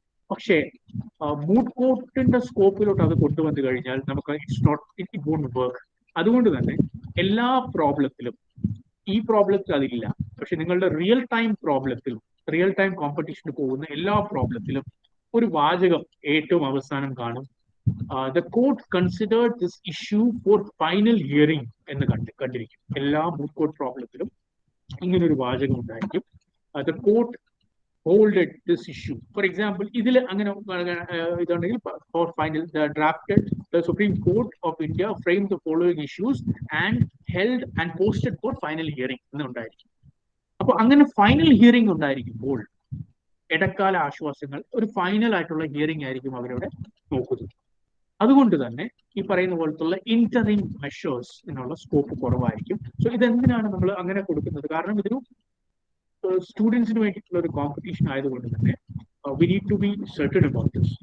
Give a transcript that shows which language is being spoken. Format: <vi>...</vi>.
<ml>പക്ഷേ മൂട്ട് കോർട്ടിന്റെ സ്കോപ്പിലോട്ട് അത് കൊണ്ടുവന്നു കഴിഞ്ഞാൽ നമുക്ക്</ml> <en>It won't work.</en> <ml>അതുകൊണ്ട് തന്നെ എല്ലാ പ്രോബ്ലത്തിലും, ഈ പ്രോബ്ലത്തിൽ അതില്ല, പക്ഷെ നിങ്ങളുടെ റിയൽ ടൈം പ്രോബ്ലത്തിലും റിയൽ ടൈം കോമ്പറ്റീഷന് പോകുന്ന എല്ലാ പ്രോബ്ലത്തിലും ഒരു വാചകം ഏറ്റവും അവസാനം കാണും.</ml> <en>The court considered this issue for final hearing</en> <ml>എന്ന് കണ്ടിരിക്കും. എല്ലാ മൂട്ട് കോർട്ട് പ്രോബ്ലത്തിലും ഇങ്ങനെ ഒരു വാചകം ഉണ്ടായിരിക്കും.</ml> <en>The court holded this issue. For example,</en> <ml>ഇതിൽ അങ്ങനെ ഇതുണ്ടെങ്കിൽ</ml> <en>for final drafted the Supreme Court of India framed the following issues and held and posted for final hearing</en> <ml>എന്നുണ്ടായിരിക്കും. അപ്പൊ അങ്ങനെ ഫൈനൽ ഹിയറിംഗ് ഉണ്ടായിരിക്കുമ്പോൾ ഇടക്കാല ആശ്വാസങ്ങൾ ഒരു ഫൈനൽ ആയിട്ടുള്ള ഹിയറിംഗ് ആയിരിക്കും അവരവിടെ നോക്കുന്നത്. അതുകൊണ്ട് തന്നെ ഈ പറയുന്ന പോലത്തുള്ള ഇന്ററിം മെഷേഴ്സ് എന്നുള്ള സ്കോപ്പ് കുറവായിരിക്കും. സോ ഇതെന്തിനാണ് നമ്മൾ അങ്ങനെ കൊടുക്കുന്നത്? കാരണം ഇതൊരു സ്റ്റുഡൻസിന് വേണ്ടിയിട്ടുള്ള ഒരു കോമ്പറ്റീഷൻ ആയതുകൊണ്ട് തന്നെ</ml> <en>We need to be certain about this.</en>